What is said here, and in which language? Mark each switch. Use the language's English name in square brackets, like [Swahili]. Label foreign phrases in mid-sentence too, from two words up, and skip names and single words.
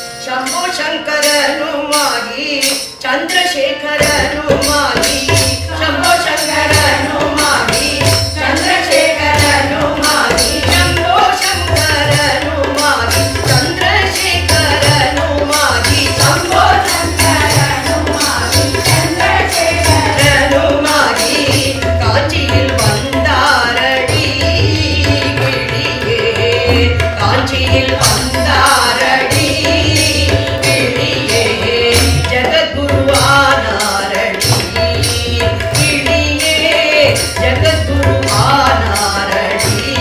[Kannada] ಶಂಭೋ ಶಂಕರನು ಮಾಗಿ ಚಂದ್ರಶೇಖರನು ಮಾಗಿ ಶಂಭೋ ಶಂಕರನು ಮಾಗಿ ಚಂದ್ರಶೇಖರನು ಮಾಗಿ ಶಂಭೋ ಶಂಕರನು ಮಾಗಿ ಚಂದ್ರಶೇಖರನು ಮಾಗಿ ಶಂಭೋ ಶಂಕರನು ಮಾಗಿ ಚಂದ್ರಶೇಖರನು ಮಾಗಿ [Tamil] காஞ்சியில் வந்தாரடி கிளியே காஞ்சியில் வந்தாரடி கிளியே ஜகத்குருவானாரடி கிளியே ஜகத்குருவானாரடி